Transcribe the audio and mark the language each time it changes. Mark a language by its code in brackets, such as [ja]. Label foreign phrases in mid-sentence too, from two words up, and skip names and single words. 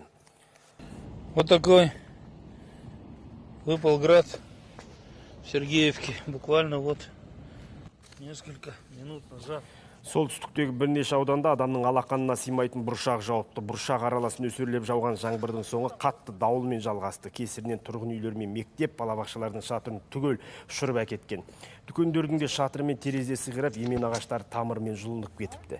[ru] Вот такой выпал град в Сергеевке. Буквально вот несколько минут назад. [kk] Солтүстіктегі бірнеше ауданда адамның алақанына сыймайтын бұршақ жауыпты. Бұршақ аралас нөсерлеп жауған жаңбырдың соңы қатты дауылмен жалғасты. Кесірінен тұрғын үйлер мен мектеп, балабақшалардың шатырын түгел ұшырып әкеткен. Дүкендердің де шатыры мен терезесі қирап, емен ағаштары тамырымен жұлынып кетіпті.